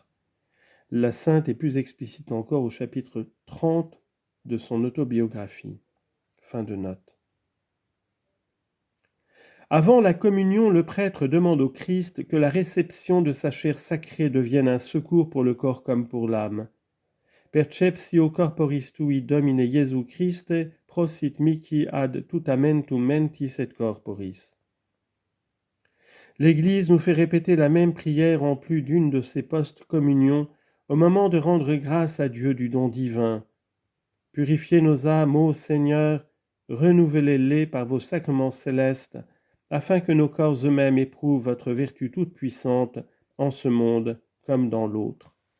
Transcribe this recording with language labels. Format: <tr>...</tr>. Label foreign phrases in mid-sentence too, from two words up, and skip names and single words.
<fr>La sainte est plus explicite encore au chapitre 30 de son autobiographie. Fin de note. Avant la communion, le prêtre demande au Christ que la réception de sa chair sacrée devienne un secours pour le corps comme pour l'âme.</fr> <la>Perceptio corporis tui Domine Iesu Christe, prosit mihi ad tutamentum mentis et corporis.</la> <fr>L'Église nous fait répéter la même prière en plus d'une de ses post-communions au moment de rendre grâce à Dieu du don divin. Purifiez nos âmes, ô Seigneur, renouvelez-les par vos sacrements célestes, afin que nos corps eux-mêmes éprouvent votre vertu toute puissante en ce monde comme dans l'autre.</fr>